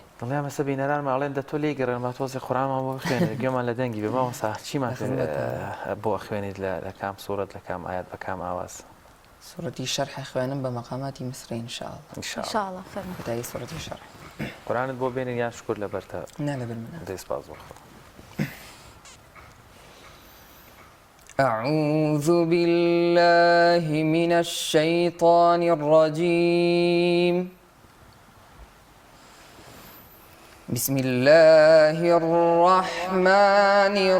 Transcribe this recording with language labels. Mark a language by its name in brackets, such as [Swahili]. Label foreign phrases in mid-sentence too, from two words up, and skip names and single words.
[Central Kurdish] دڵیان مەسە بینەران ماڵێن دە تۆ لێ گەڕێنمە تۆزی قورئانمان بۆ خوێنێت گوێمان لە دەنگی بێ ماوەسا چیمان بۆ خوێنیت لە کام سوورەت لە کام ئاەت بە کام ئاواز سوورەتی شەرح خوێنم بە مەقاماتی میسری ئینشاءالله ئینشاءالله فەرموو بەتای سوورەتی شەرح قورئانت بۆ بێنن یان شکر لەبەرتە نا لەبەر منە دەی سپاس بۆ خۆ [Arabic] أعوذ بالله من الشيطان الرجيم بسم الله الرحمن